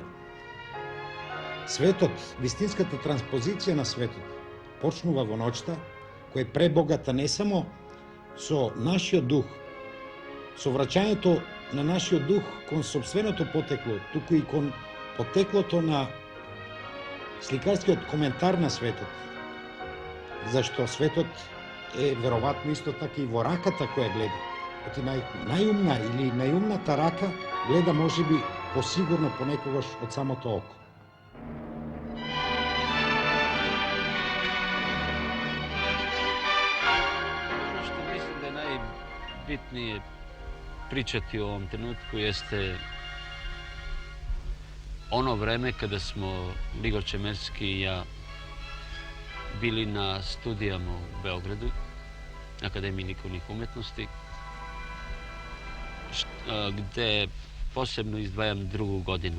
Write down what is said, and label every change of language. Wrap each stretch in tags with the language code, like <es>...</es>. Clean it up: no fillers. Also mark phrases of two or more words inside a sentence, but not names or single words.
<mk>Светот, вистинската транспозиција на светот, почнува во ноќта, која е пребогата не само со нашиот дух, со враќањето на нашиот дух кон сопственото потекло, туку и кон потеклото на сликарскиот коментар на светот. Зашто светот е веројатно исто така и во раката која гледа. Оти најумна или најумната рака гледа можеби посигурно понекогаш од самото око.</mk> <sr>Ono što mislim da je najbitnije pričati u ovom trenutku jeste ono vreme kada smo Ligor Čemerski i ja bili na studijama u Beogradu, Akademiji likovnih umetnosti, gde posebno izdvajam drugu godinu.</sr>